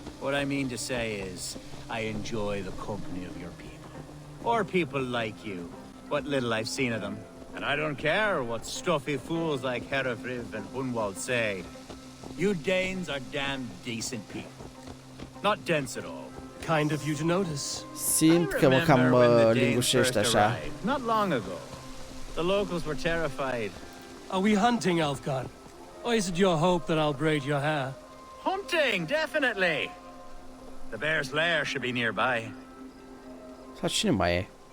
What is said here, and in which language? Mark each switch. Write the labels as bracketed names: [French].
[English] What I mean to say is, I enjoy the company of your people. Or people like you. What little I've seen of them. And I don't care what stuffy fools like Herefriv and Hunwald say. You Danes are damn decent people. Not dense at all. Kind of you to notice. [Romanian] Simt că mă cam lingușește așa. [English] Not long ago. The locals were terrified. Are we hunting, Alfgar? Or is it your hope that I'll braid your hair? Hunting, definitely. The bear's lair should be nearby. [Romanian] Sau cine mai e?